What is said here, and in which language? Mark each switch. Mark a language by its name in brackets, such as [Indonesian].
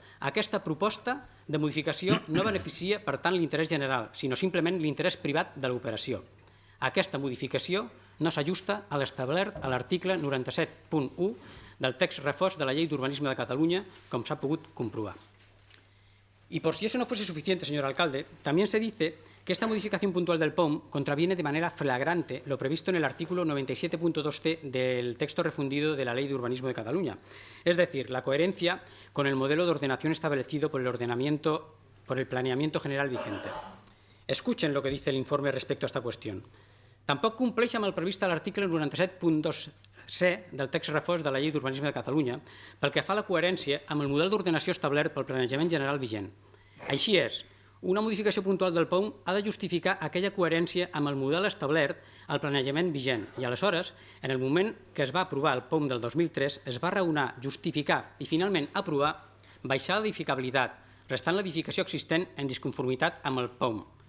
[Catalan] Aquesta proposta de modificació no beneficia, per tant, l'interès general, sinó simplement l'interès privat de l'operació. Aquesta modificació no s'ajusta a l'establert a l'article 97.1 del text refós de la Llei d'Urbanisme de Catalunya, com s'ha pogut comprobar. [Spanish] Y por si eso no fuese suficiente, señor alcalde, también se dice que esta modificación puntual del POUM contraviene de manera flagrante lo previsto en el artículo 97.2c del texto refundido de la Ley de Urbanismo de Cataluña, es decir, la coherencia con el modelo de ordenación establecido por el planeamiento general vigente. Escuchen lo que dice el informe respecto a esta cuestión. [Catalan] Tampoc compleix amb el previst a l'article 97.2c del text refós de la Llei d'Urbanisme de Catalunya pel que fa a la coherència amb el model d'ordenació establert pel planejament general vigent. Així és, una modificació puntual del POUM ha de justificar aquella coherència amb el model establert al planejament vigent i, aleshores, en el moment que es va aprovar el POUM del 2003, es va raonar, justificar i, finalment, aprovar baixar l'edificabilitat, restant l'edificació existent en disconformitat amb el POUM.